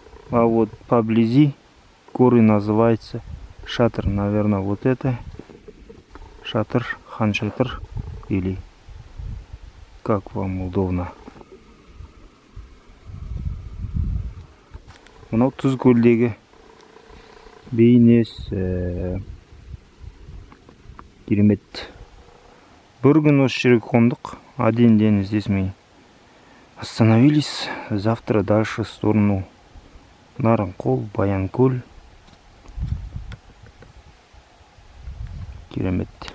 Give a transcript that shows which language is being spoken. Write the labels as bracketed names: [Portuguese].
[Russian] А вот поблизи горы называется Шатыр. Наверное, вот это Шатыр, хан-шатыр, или как вам удобно. [Kazakh] Мынау ТЕЗКӨЛдегі бейнесі. Керемет. Бір күн осы жерге қондық. [Russian] Один день здесь мы остановились. Завтра дальше в сторону Нарынкөл, Баянкөл. [Kazakh] Керемет.